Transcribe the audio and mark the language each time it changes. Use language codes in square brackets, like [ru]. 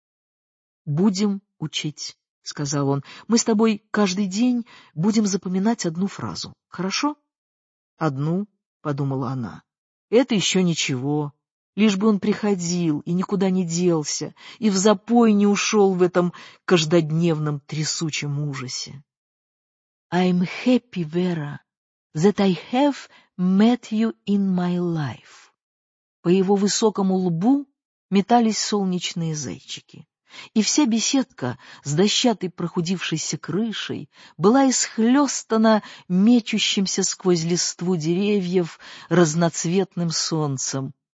[ru] — Будем учить, — сказал он. — Мы с тобой каждый день будем запоминать одну фразу. Хорошо? — Одну, — подумала она. — Это еще ничего. Лишь бы он приходил и никуда не делся, и в запой не ушел в этом каждодневном трясучем ужасе. [en] I'm happy, Vera, that I have met you in my life. [ru] По его высокому лбу метались солнечные зайчики, и вся беседка с дощатой прохудившейся крышей была исхлестана мечущимся сквозь листву деревьев разноцветным солнцем.